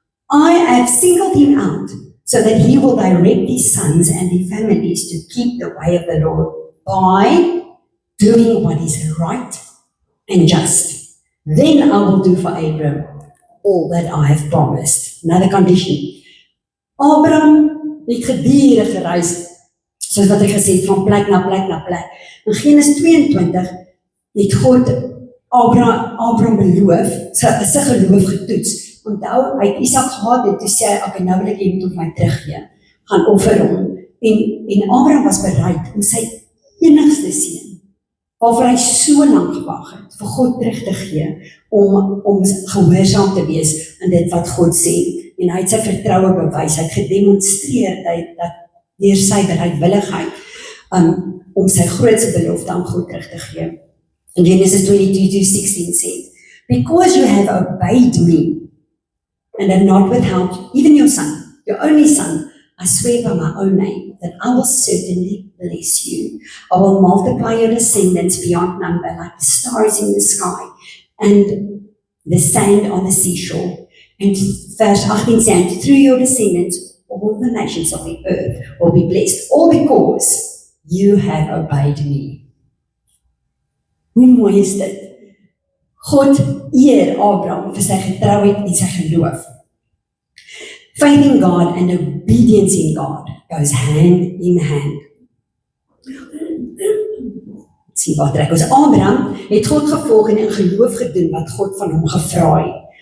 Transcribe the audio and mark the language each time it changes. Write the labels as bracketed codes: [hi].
[en] I have singled him out so that he will direct his sons and their families to keep the way of the Lord by doing what is right and just. Then I will do for Abram all that I have promised. Another condition. [af] Abraham het gedurig gereis, soos wat ek gesê het, van plek na plek na plek. In Genesis 22 het God Abraham beloof, sy geloof getoets. Onthou, hy het Isak gehad en toe sê hy, okay, nou wil ek hom tot my teruggee, gaan offer hom. En Abraham was bereid om sy enigste seun, waarvoor hy so lank gewag het, vir God terug te gee, om gehoorsaam te wees in dit wat God sê. En hy het sy vertroue bewys, hy het gedemonstreer dat deur sy bereidwilligheid om sy grootste belofte aan God terug te gee. [en] In Genesis 22:16 says, because you have obeyed me and have not withheld even your son, your only son, I swear by my own name that I will certainly bless you. I will multiply your descendants beyond number like the stars in the sky and the sand on the seashore. And verse 18 says, through your descendants, all the nations of the earth will be blessed, all because you have obeyed me. [af] Hoe mooi is dit? God eer Abraham vir sy getrouheid en sy geloof. [en] Faith in God and obedience in God goes hand in hand. [af] Sien wat trek ons. Abraham het God gevolg en in geloof gedoen wat God van hom gevra het.